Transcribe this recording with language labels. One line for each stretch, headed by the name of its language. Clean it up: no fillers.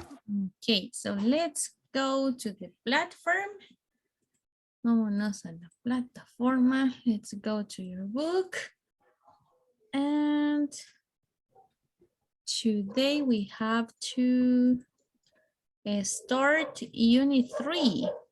English: Ok, so let's go to the platform.
Spanish: Vámonos a la plataforma.
English: Let's go to your book. And today we have to start Unit 3.